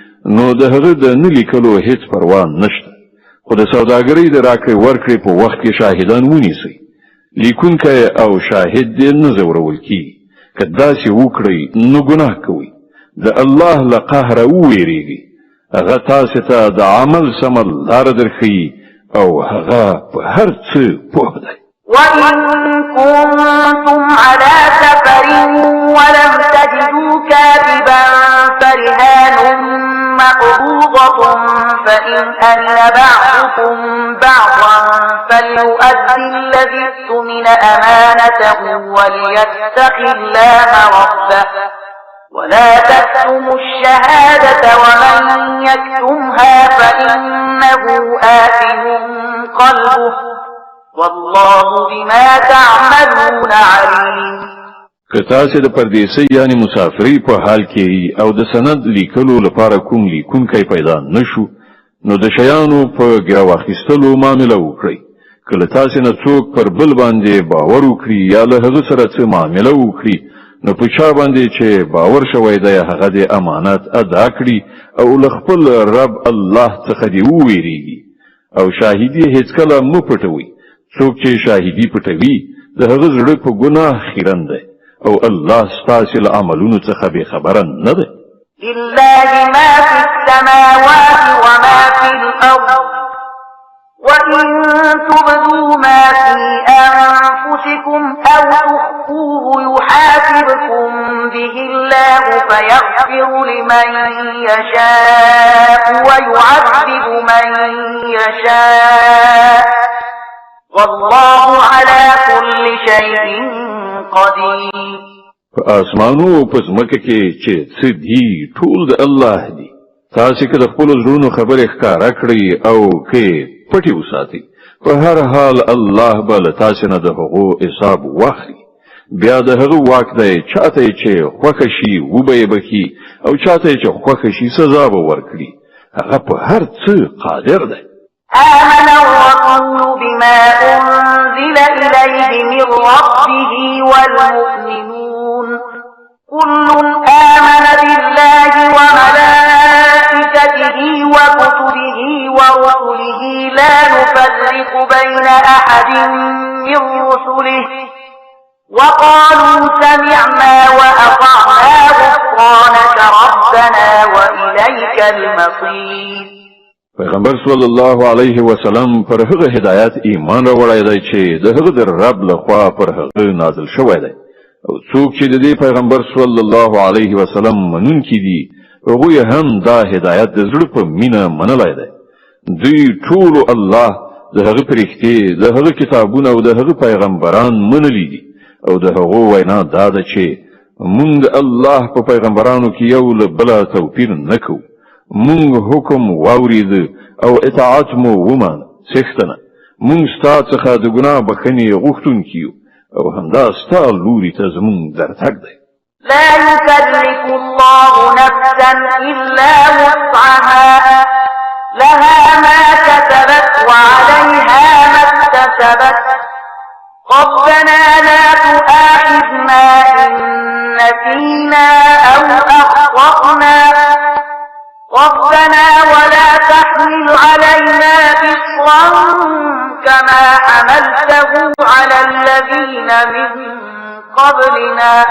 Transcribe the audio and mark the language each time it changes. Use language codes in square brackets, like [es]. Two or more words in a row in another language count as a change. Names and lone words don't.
[ps] نو د هغه د نه لیکلو هیڅ پروا نشته خو د سوداګرۍ د راکړې ورکړې په وخت کې شاهدان ونیسئ لیکونکی او شاهد دې نه ځورول کیږي که داسې وکړئ نو ګناه کوئ د الله له قهره وویریږئ هغه تاسې ته د عمل سمه لاره درښیي او هغه په هر څه پوه دی [ar] وإن كنتم على سفر ولم تجدوا كاتبا فرهان مقبوضة فإن أمن بعضكم بعضا فليؤدي الذي اؤتمن أمانته وليتق الله ربه ولا تكتموا الشهادة ومن يكتمها فإنه آثم قلبه والله بما تعملون عليم [ps] که تاسې د پردیسۍ یعنی مسافرۍ په حال کې او د سند لیکلو لپاره کوم لیکونکی پیدا نشو نو د شیانو په ګرو اخیستلو معامله وکړئ کله تاسې نه څوک پر بل باندې باور وکړي یا له هغه سره څه معامله وکړي نو په چا باندې چې باور شوی دی هغه د امانت ادا کړي او له خپل رب الله څخه دی وویریږي او شاهدي هیڅکله مو پټوي څوک چې شاهدي پټوي د هغه زړه په ګناه خیرن دی او الله ستاسو له عملونو څخه به خبره نه ده [ar] لله ما في السماوات وما في الأرض وإن تبدوا ما في أنفسكم أو تخفوه يحاسبكم به الله فيغفر لمن يشاء ويعذب من يشاء والله على كل شيء قدير [ps] په اسمانو او په ځمکه کې چې څه دي ټول د الله دي تاسو که د خپل زړونو خبرې ښکارا کړئ او کې پټي وساتئ په هر حال الله به له تاسو نه د هغو حساب واخلي بیا د هغه واک دی چاته چې خوښه شي وبه یې بخي او چاته چې خوښه شي سزا به ورکړي هغه په هر څه قادر دی [ar] آمن الرسول بما أنزل إليه من ربه والمؤمنون كل آمن بالله وملائكته وكتبه ورسله لا نفرق بين أحد من رسله وقالوا سمعنا وأطعنا غفرانك ربنا وإليك المصير [ps] پیغمبر [ar] صلی الله علیه وسلم [ps] پر هغه هدایت ایمان راوړی دی چې د هغه د رب لخوا پر هغه نازل شوی دی او څوک چې د دې پیغمبر [ar] صلی الله علیه وسلم [ps] منونکي دي هغه هم دا هدایت د زړه په مینه منلای دی دوی ټول الله د هغه پرښتې د هغه کتابونه او د هغه پیغمبران منلي دي او د هغه وینا دا ده چې موږ الله په پیغمبرانو کې یو له بل توپیر نکوو مونږ حکم واورید او اطاعت مو ومان څښتنه مونږ ستاسو څخه د ګناه بخښنې غوښتونکو او همدا ستاسو لوري ته زمونږ درتګ دی [ar] لا يكلف الله نفسا إلا وسعها لها ما كسبت وعليها ما اكتسبت ربنا لا تؤاخذنا إن نسينا أو أخطأنا ربنا ولا تحمل علينا إصرا كما حملته على الذين من قبلنا